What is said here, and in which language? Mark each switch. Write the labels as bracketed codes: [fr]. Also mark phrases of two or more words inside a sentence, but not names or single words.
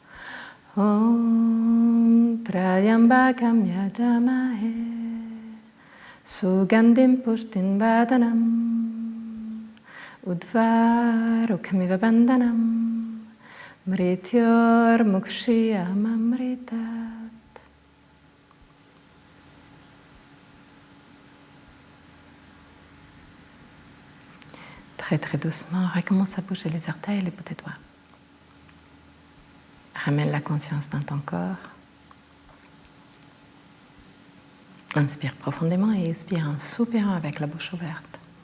[sa] ओम् त्र्यम्बकम् यजामहे सुगन्धिम् पुष्टिन् बदनम् उद्वरुकमिव बन्धनम् मृत्योर् मुक्षीयमामृतात्. [fr] Très très doucement, recommence à bouger les orteils et les bouts des doigts. Ramène la conscience dans ton corps. Inspire profondément et expire en soupirant avec la bouche ouverte.